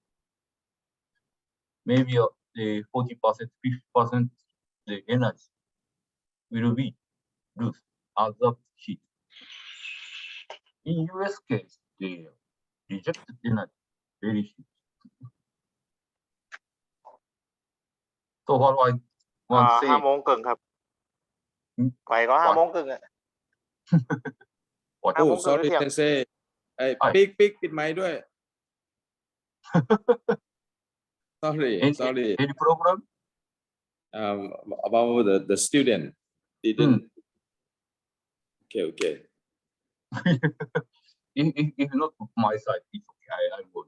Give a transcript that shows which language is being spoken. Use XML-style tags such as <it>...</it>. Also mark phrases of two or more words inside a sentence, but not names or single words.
<en>Maybe the 40%, 50% the energy will be lost as of heat. In US case, the rejected energy very huge. So what I want to say,</en> <th>5 โมงครึ่งครับ ไปก็5 โมงครึ่งอะ</th> <en>what</en> <th>5 โม</th> <en>Oh,</en> <th>งครึ่ง</th> <en>sorry,</en> <th>เที่ยง</th> <en>Sensei. Hey,</en> <ja>はい</ja> <th>ปิดไมค์ด้วย Sorry.</th> <en>any problem? About the student didn't. Okay. If not my side, it's okay. I will.</en>